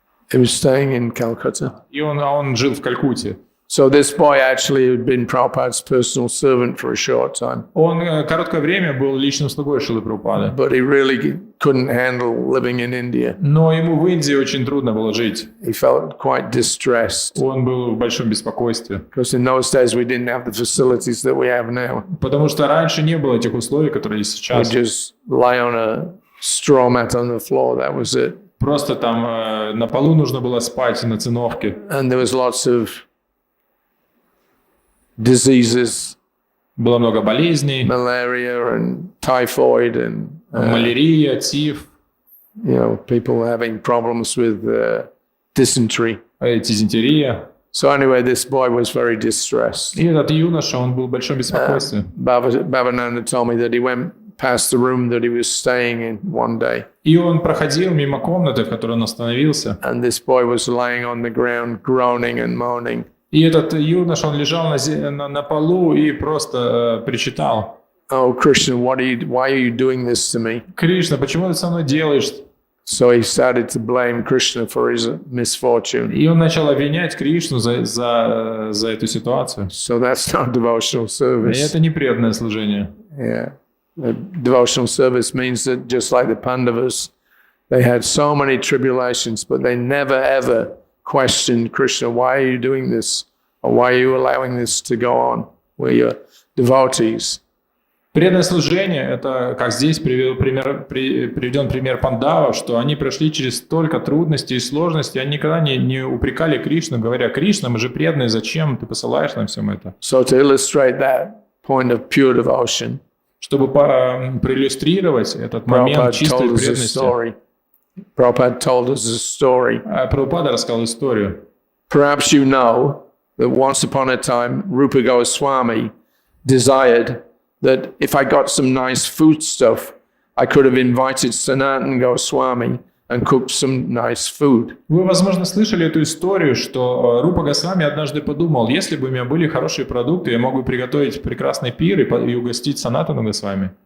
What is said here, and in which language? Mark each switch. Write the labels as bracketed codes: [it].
[en] He was staying in Calcutta. [ru] И он жил в Калькутте. [en] So this boy actually had been Prabhupada's personal servant for a short time. [ru] Он короткое время был личным слугой Шрилы Прабхупады. [en] But he really couldn't handle living in India. [ru] Но ему в Индии очень трудно было жить. [en] He felt quite distressed. [ru] Он был в большом беспокойстве. [en] Because in those days we didn't have the facilities that we have now. [ru] Потому что раньше не было этих условий, которые есть сейчас. [en] We just lie on a straw mat on the floor, that was it. [ru] Просто там на полу нужно было спать на циновке. [en] And there was lots of diseases. [ru] Было много болезней. [en] Malaria and typhoid and [ru] малярия, тиф. [en] You know, people having problems with dysentery. [ru] Дизентерия. [en] So anyway, this boy was very distressed. [ru] И этот юноша, он был в большом беспокойстве. [en] Bhavananda told me that he went past the room that he was staying in one day. [ru] И он проходил мимо комнаты, в которой он остановился. [en] And this boy was lying on the ground, groaning and moaning. [ru] И этот юноша, он лежал на полу и просто причитал. [en] Oh, Krishna, why are you doing this to me? [ru] Кришна, почему ты со мной делаешь? [en] So he started to blame Krishna for his misfortune. [ru] И он начал обвинять Кришну за эту ситуацию. [en] So that's not devotional service. [ru] И это не преданное служение. [en] Yeah. Devotional service means that just like the Pandavas, they had so many tribulations, but they never ever questioned Krishna, why are you doing this? Or why are you allowing this to go on? We're your devotees. [ru] Преданное служение – это, как здесь приведен пример пандавов, что они прошли через столько трудностей и сложностей, они никогда не упрекали Кришну, говоря: «Кришна, мы же преданные, зачем ты посылаешь нам всем это?» [en] So to illustrate that point of pure devotion, [ru] чтобы проиллюстрировать этот момент чистой преданности, [en] Prabhupada told us a story. [ru] Прабхупада рассказал историю. [en] Perhaps you know that once upon a time, Rupa Goswami desired that if I got some nice food stuff, I could have invited Sanatana Goswami and cooked some nice food. [ru] Вы, возможно, слышали эту историю, что Рупа Госвами однажды подумал: если бы у меня были хорошие продукты, я мог бы приготовить прекрасный пир и угостить Санатану Госвами.